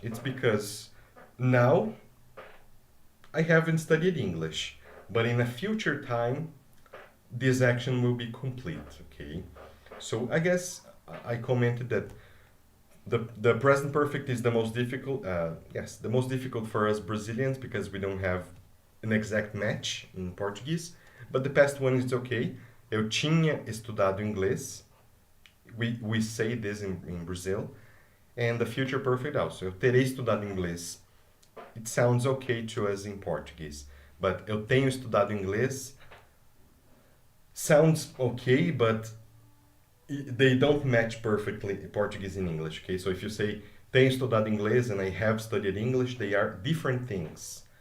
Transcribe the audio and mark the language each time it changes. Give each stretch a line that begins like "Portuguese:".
English: It's because now I haven't studied English, but in a future time, this action will be complete. Okay, so I guess I commented that the present perfect is the most difficult. Yes, the most difficult for us Brazilians because we don't have an exact match in Portuguese. But the past one is okay.
Portuguese: Eu tinha estudado inglês.
English: We say this in Brazil. And the future perfect also.
Portuguese: Eu terei estudado inglês.
English: It sounds okay to us in Portuguese. But
Portuguese: eu tenho estudado inglês
English: sounds okay, but they don't match perfectly Portuguese and English. Okay, so if you say
Portuguese: tenho estudado inglês
English: and I have studied English, they are different things.